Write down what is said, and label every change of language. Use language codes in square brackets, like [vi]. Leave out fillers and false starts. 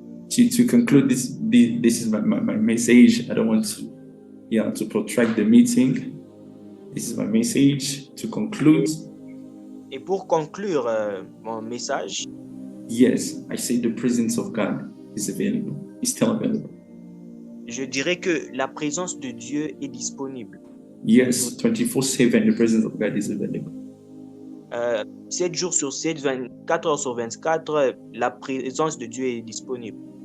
[en] To conclude this is my message. I don't want to protract the meeting. This is my message to conclude. [fr] Et pour conclure mon message, [en] yes, I say the presence of God is available. It's still available. [fr] Je dirais que la présence de Dieu est disponible. [en] Yes, 24/7, the presence of God is available. [fr] 7 jours sur 7, 24 heures sur 24, la présence de Dieu est disponible.